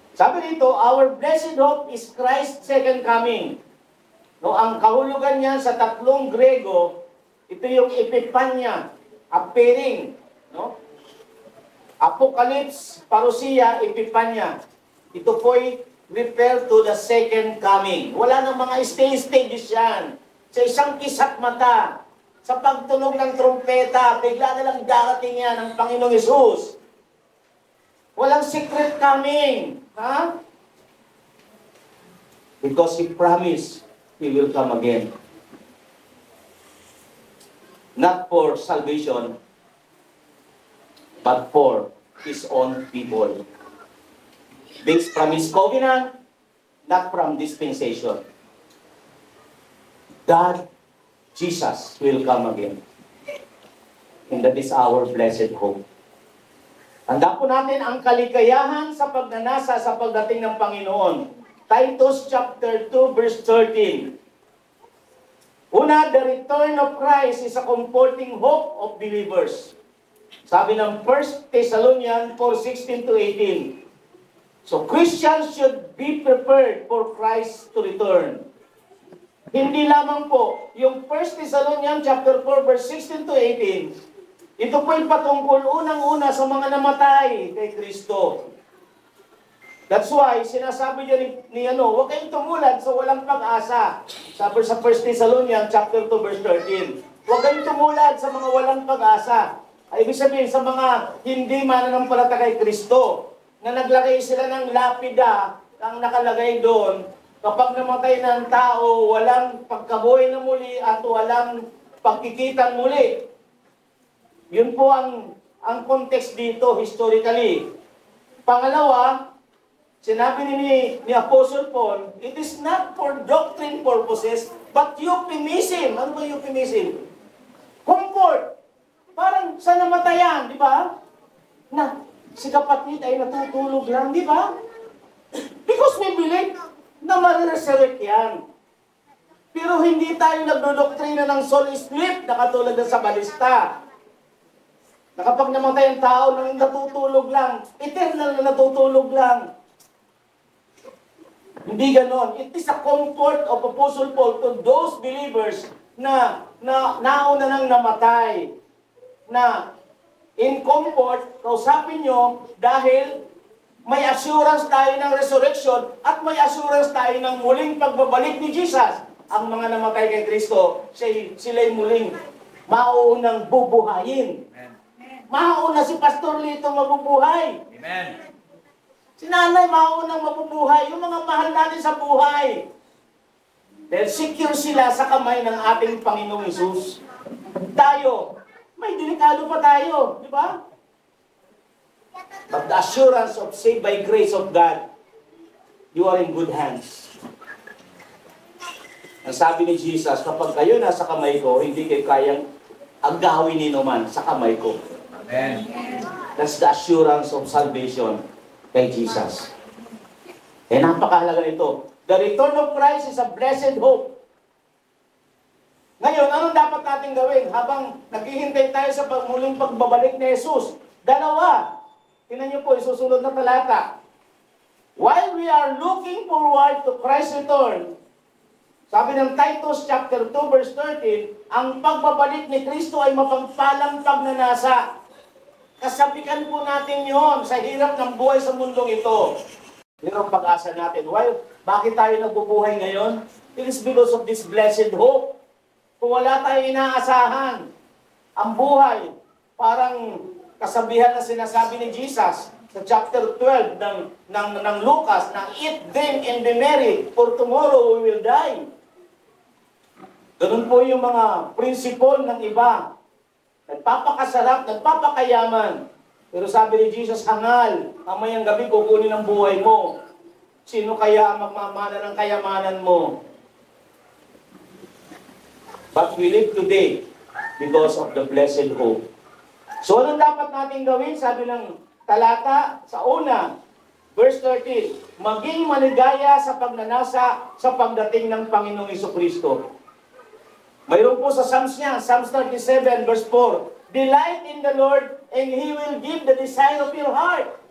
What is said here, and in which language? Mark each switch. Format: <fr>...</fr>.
<tl>Sabi dito,</tl> <en>our blessed hope is Christ's second coming.</en> <tl>No, ang kahulugan niya sa 3 Grego, ito yung epipanya, appearing, no? Apocalypse, parousia, epipanya. Ito po'y</tl> <en>refer to the second coming.</en> <tl>Wala nang mga stages yan. Sa isang kisat mata, sa pagtunog ng trumpeta, bigla na lang darating yan ang Panginoong Hesus. Walang</tl> <en>secret coming.</en> <tl>Ha?</tl> <en>Because He promised He will come again. Not for salvation, but for His own people. Based from His covenant, not from dispensation. God, Jesus, will come again. And that is our blessed hope.</en> <tl>Tanda po natin ang kaligayahan sa pagnanasa sa pagdating ng Panginoon.</tl> <en>Titus chapter 2 verse 13. Una, the return of Christ is a comforting hope of believers.</en> <tl>Sabi ng 1 Thessalonians 4:16-18.</tl> <en>So Christians should be prepared for Christ to return.</en> <tl>Hindi lamang po, yung 1 Thessalonians chapter 4 verse 16-18, ito po'y patungkol unang-una sa mga namatay kay Kristo.</tl> <en>That's why,</en> <tl>sinasabi niya huwag kayong tumulad sa walang pag-asa. Sabi sa 1 Thessalonians chapter 2 verse 13. Huwag kayong tumulad sa mga walang pag-asa. Ay, ibig sabihin, sa mga hindi mananampalataya kay Kristo, na naglagay sila ng lapida, ang nakalagay doon, kapag namatay ng tao, walang pagkabuhay na muli at walang pagkikitang muli. Yun po ang context dito, historically. Pangalawa, sinabi ni</tl> <en>Apostle Paul, it is not for doctrine purposes, but euphemism.</en> <tl>Ano ba</tl> <en>euphemism? Comfort.</en> <tl>Parang sa namatayan, di ba? Na si kapatid ay natutulog lang, di ba?</tl> <en>Because we believe</en> <tl>na mariresurrect yan. Pero hindi tayo nagdodoktrina ng soul sleep na katulad ng sa balista. Na kapag namatay ang tao nang natutulog lang, eternal na natutulog lang. Hindi ganon.</tl> <en>It is a comfort of Apostle Paul to those believers</en> <tl>na nauna nang namatay. Na</tl> <en>in comfort,</en> <tl>kausapin nyo dahil may assurance tayo ng resurrection at may assurance tayo ng muling pagbabalik ni Jesus. Ang mga namatay kay Kristo, sila'y muling mauunang bubuhayin. Mauna si Pastor Lito mabubuhay. Amen. Si nanay maunang mabubuhay. Yung mga mahal natin sa buhay. Dahil secure sila sa kamay ng ating Panginoong Hesus. Tayo, may delikado pa tayo. Di ba?</tl> <en>But the assurance of saved by grace of God, you are in good hands.</en> <tl>Ang sabi ni Jesus, kapag kayo nasa kamay ko, hindi kayo kayang agawin ni naman sa kamay ko. Amen.</tl> <en>That's the assurance of salvation kay Jesus.</en> <tl>Eh, napakahalaga nito.</tl> <en>The return of Christ is a blessed hope.</en> <tl>Ngayon, anong dapat natin gawin habang naghihintay tayo sa muling pagbabalik ni Jesus? Dalawa. Tingnan niyo po, isusunod na talata.</tl> <en>While we are looking forward to Christ's return,</en> <tl>sabi ng Titus chapter 2 verse 13, ang pagbabalik ni Kristo ay mapagpalang pagnanasa. Kasabikan po natin yon sa hirap ng buhay sa mundong ito. Yun ang pag-asa natin.</tl> <en>Why?</en> <tl>Bakit tayo nagbubuhay ngayon?</tl> <en>It is because of this blessed hope.</en> <tl>Kung wala tayong inaasahan, ang buhay, parang kasabihan na sinasabi ni Jesus sa chapter 12 ng Lucas, na</tl> <en>eat, drink, and be merry, for tomorrow we will die.</en> <tl>Ganun po yung mga prinsipol ng iba. Nagpapakasarap, nagpapakayaman. Pero sabi ni Jesus, hangal, mamayang gabi kukunin ang buhay mo. Sino kaya ang magmamana ng kayamanan mo?</tl> <en>But we live today because of the blessed hope.</en> <tl>So anong dapat natin gawin? Sabi ng talata sa una, verse 13, maging maligaya sa pagnanasa sa pagdating ng Panginoong Jesucristo. Mayroon po sa Psalms niya,</tl> <en>Psalms 37 verse 4, delight in the Lord and He will give the desire of your heart.</en>